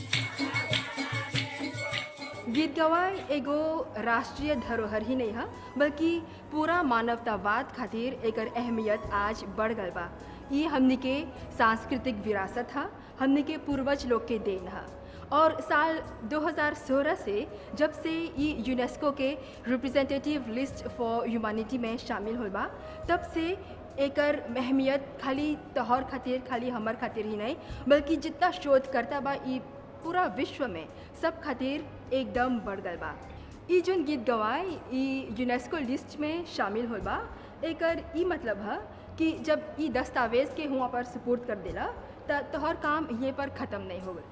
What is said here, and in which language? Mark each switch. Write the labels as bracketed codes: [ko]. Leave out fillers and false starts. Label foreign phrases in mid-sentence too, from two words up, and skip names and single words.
[bho] गीत गवाय एगो राष्ट्रीय धरोहर ही नहीं है बल्कि पूरा मानवतावाद खातिर एकर अहमियत आज बढ़ गल बा। ये हमनी के सांस्कृतिक विरासत है, हमनी के पूर्वज लोग के देन है। और साल 2016 से जब से ये यूनेस्को के [en] representative list for humanity [bho] में शामिल हो बा, तब से एकर अहमियत खाली तोहर खातिर, खाली हमर खातिर ही नहीं बल्कि जितना शोध करता बा ये पूरा विश्व में सब खातिर एकदम बढ़ गल बा। ई जोन गीत गवाय ई यूनेस्को लिस्ट में शामिल होल बा, एकर ई मतलब है कि जब ई दस्तावेज़ के हुआ पर सुपुर्द कर देला त तोहर काम ये पर ख़त्म नहीं हो गल।